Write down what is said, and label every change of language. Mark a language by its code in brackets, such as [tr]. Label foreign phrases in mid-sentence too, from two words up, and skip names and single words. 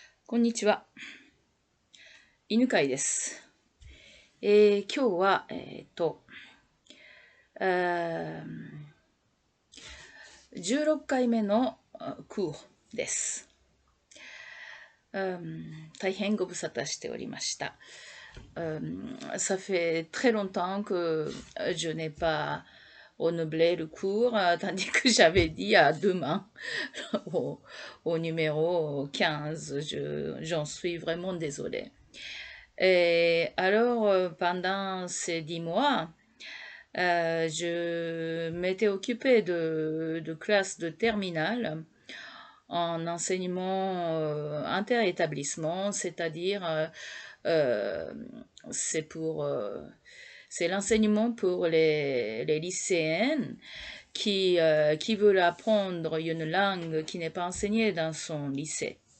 [ja] こんにちは。犬飼です。今日は、16回目の空です。大変ご無沙汰しておりました。 [fr] Ça fait très longtemps que je n'ai pas renouvelé le cours, tandis que j'avais dit à demain au, au numéro 15. J'en suis vraiment désolée. Et alors, pendant ces 10 mois, je m'étais occupée de classes de terminale en enseignement inter-établissement, c'est-à-dire euh, c'est pour c'est l'enseignement pour les lycéennes qui veulent apprendre une langue qui n'est pas enseignée dans son lycée.